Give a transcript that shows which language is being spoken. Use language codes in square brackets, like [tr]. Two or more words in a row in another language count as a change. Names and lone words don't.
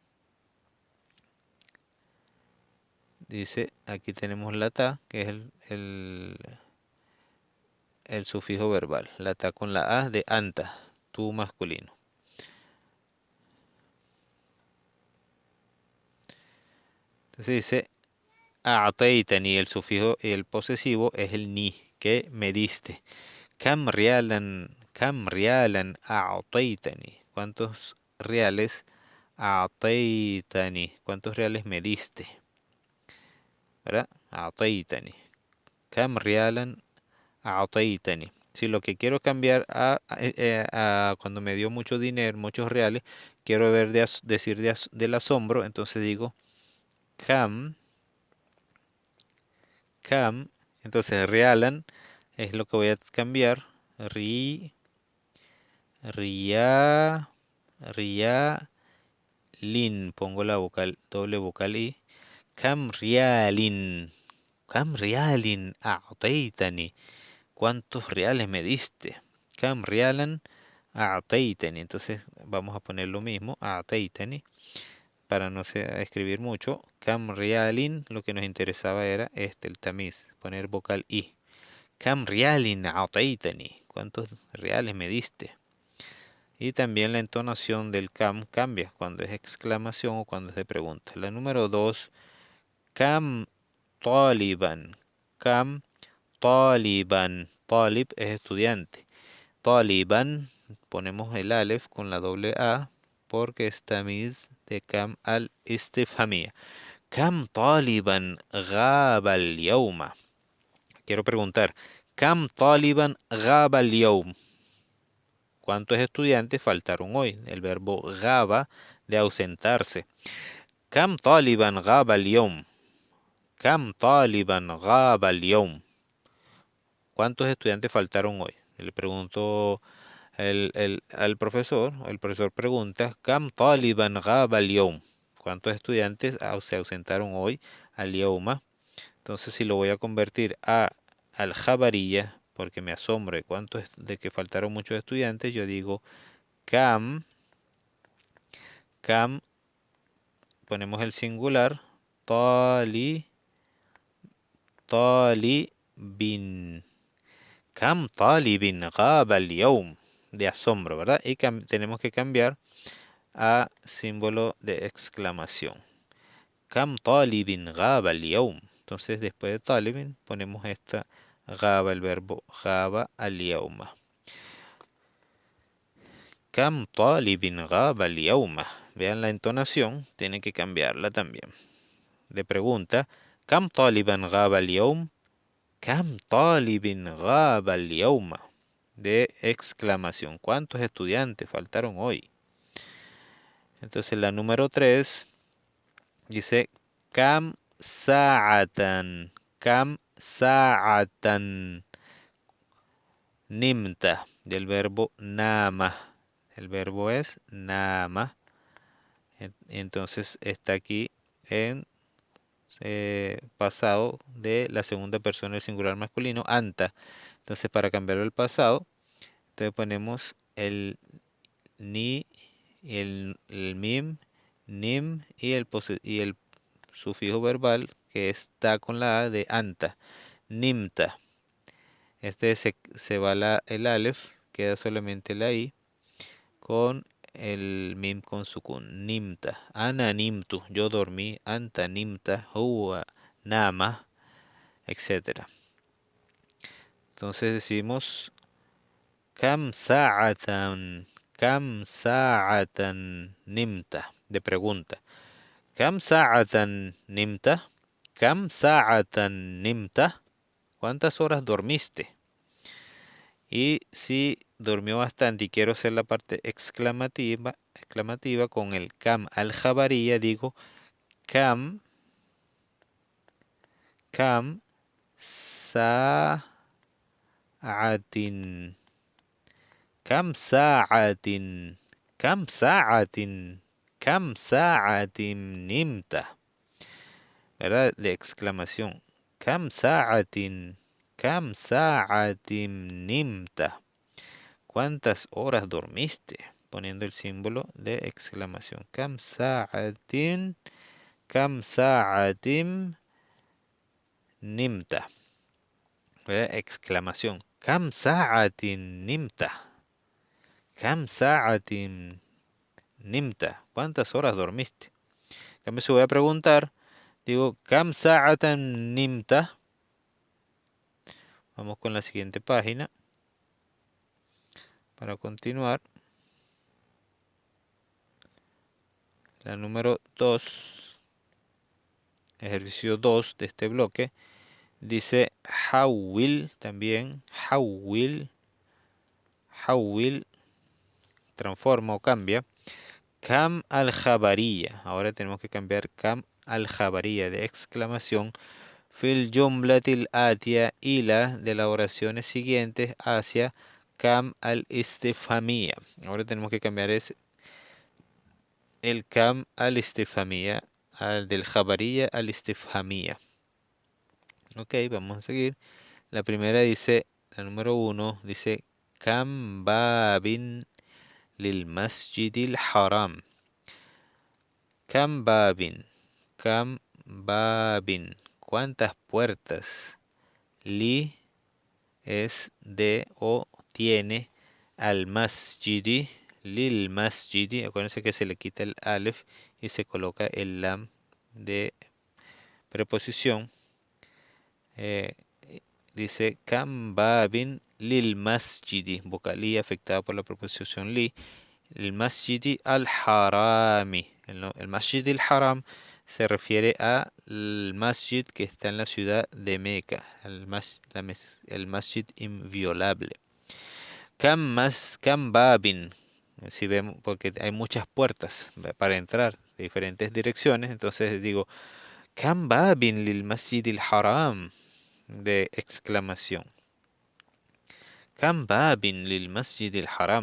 [es] Dice, aquí tenemos la ta, que es el sufijo verbal. La ta con la a de anta, tú masculino. Entonces dice, a'taytani, el sufijo y el posesivo es el ni, que me diste. [ar] كم ريالاً أعطيتني. [es] ¿Cuántos reales a'taytani? ¿Cuántos reales me diste? ¿Verdad? [ar] أعطيتني. كم ريالاً أعطيتني. [es] Si lo que quiero cambiar a cuando me dio mucho dinero, muchos reales, quiero decir del asombro, entonces digo Kam, Kam, entonces realan es lo que voy a cambiar. Ria, ria, lin, pongo la vocal, doble vocal i. [ar] كم ريالٍ، كم ريالٍ أعطيتني. [es] ¿Cuántos reales me diste? [ar] كم ريالاً أعطيتني. [es] Entonces vamos a poner lo mismo, a'taytani, para no escribir mucho. [ar] كم ريالٍ, [es] lo que nos interesaba era el tamiz, poner vocal i. [ar] كم ريالٍ أعطيتني. [es] ¿Cuántos reales me diste? Y también la entonación del kam cambia cuando es exclamación o cuando es de pregunta. La número 2, [ar] كم طالباً. كم طالباً. [es] Talib es estudiante. Taliban, ponemos el alef con la doble A porque es tamiz de [ar] كم الاستفهامية. كم طالباً غاب اليومَ. [es] Quiero preguntar, [ar] كم طالباً غاب اليوم. [es] ¿Cuántos estudiantes faltaron hoy? El verbo gaba, de ausentarse. [ar] كم طالباً غاب اليوم. كم طالباً غاب اليوم. [es] ¿Cuántos estudiantes faltaron hoy? Le preguntó al profesor. El profesor pregunta, [ar] كم طالباً غاب اليوم. [es] ¿Cuántos estudiantes se ausentaron hoy [ar] اليومَ? [es] Entonces, si lo voy a convertir a al-jabariyya, porque me asombro de que faltaron muchos estudiantes, yo digo Kam, Kam, ponemos el singular, [ar] طالِ، طالبٍ. كم طالبٍ غاب اليوم. [es] De asombro, ¿verdad? Y tenemos que cambiar a símbolo de exclamación. [ar] كم طالبٍ غاب اليوم. [es] Entonces, después de talibin, ponemos esta gaba, el verbo [ar] غاب اليومَ. كم طالبٍ غاب اليومَ. [es] Vean la entonación, tienen que cambiarla también. De pregunta, [ar] كم طالباً غاب اليوم. كم طالبٍ غاب اليومَ. [es] De exclamación. ¿Cuántos estudiantes faltaron hoy? Entonces la número 3 dice [ar] كم ساعةً. كم ساعةً. نمتَ. [es] Del verbo nama. El verbo es nama. Entonces está aquí en pasado de la segunda persona del singular masculino, anta. Entonces para cambiar el pasado, entonces ponemos el ni, el mim, nim y el sufijo verbal que está con la A de anta, nimta. Se va el alef, queda solamente la I con el mim con sukun, nimta. [ar] أنا نمتُ, [es] yo dormí, [ar] أنت نمتَ، هو نام, [es] etcétera. Entonces decimos [ar] كم ساعةً، كم ساعةً نمتَ, [es] de pregunta. [ar] كم ساعةً نمتَ، كم ساعةً نمتَ. [es] ¿Cuántas horas dormiste? Y si durmió bastante y quiero hacer la parte exclamativa con el [ar] كم الخبرية, [es] digo Kam, [ar] كم ساعةٍ. كم ساعةٍ. كم ساعةٍ. كم ساعةٍ نمتَ. [es] ¿Verdad? De exclamación. [ar] كم ساعةٍ. كم ساعةٍ نمتَ. [es] ¿Cuántas horas dormiste? Poniendo el símbolo de exclamación. [ar] كم ساعةٍ. كم ساعةٍ نمتَ. [es] ¿Verdad? Exclamación. [ar] كم ساعةٍ نمتَ. كم ساعةٍ نمتَ. [es] ¿Cuántas horas dormiste? Cambio, si voy a preguntar, digo, [ar] كم ساعةً نمتَ. [es] Vamos con la siguiente página para continuar. La número 2, ejercicio 2 de este bloque, dice Hawil también. Hawil, transforma o cambia. [ar] كم الخبرية. [es] Ahora tenemos que cambiar [ar] كم الخبرية [es] de exclamación. [ar] في الجملة الآتية [es] y la de las oraciones siguientes hacia [ar] كم الاستفهامية. [es] Ahora tenemos que cambiar el [ar] كم الاستفهامية, [es] del [ar] الخبرية الاستفهامية. [es] Ok, vamos a seguir. La primera dice, la número uno, dice, [ar] كم بابٍ للمسجد الحرام. كم بابٍ، كم بابٍ. [es] ¿Cuántas puertas? Li es de o tiene [ar] المسجدِ، للمسجدِ. [es] Acuérdense que se le quita el alef y se coloca el lam de preposición. Eh, dice [ar] كم بابٍ للمسجدِ, [es] vocal i afectada por la preposición li. [ar] المسجدِ الحرامِ. [es] El masjid al haram se refiere al masjid que está en la ciudad de Meca, el masjid inviolable. [ar] كم بابٍ, [es] si vemos, porque hay muchas puertas para entrar de diferentes direcciones, entonces digo, [ar] كم بابٍ للمسجد الحرام, [es] de exclamación. [ar] كم بابٍ للمسجد الحرام.